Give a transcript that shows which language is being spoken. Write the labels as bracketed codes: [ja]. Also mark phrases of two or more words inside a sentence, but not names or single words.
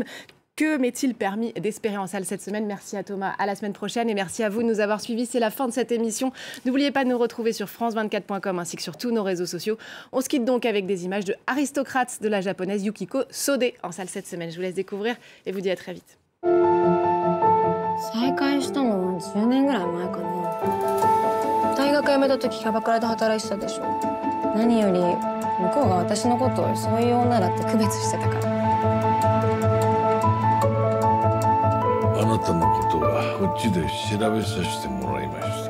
[fr] Que m'est-il permis d'espérer en salle cette semaine? Merci à Thomas, à la semaine prochaine, et merci à vous de nous avoir suivis. C'est la fin de cette émission. N'oubliez pas de nous retrouver sur france24.com ainsi que sur tous nos réseaux sociaux. On se quitte donc avec des images de Aristocrates de la japonaise Yukiko Sode en salle cette semaine. Je vous laisse découvrir et vous dis à très vite. [ja] 再会したのは10年ぐらい前かな。大学辞めた時キャバクラで働いてたでしょ。何より向こうが私のことをそういう女だって区別してたから。あなたのことはこっちで調べさせてもらいました。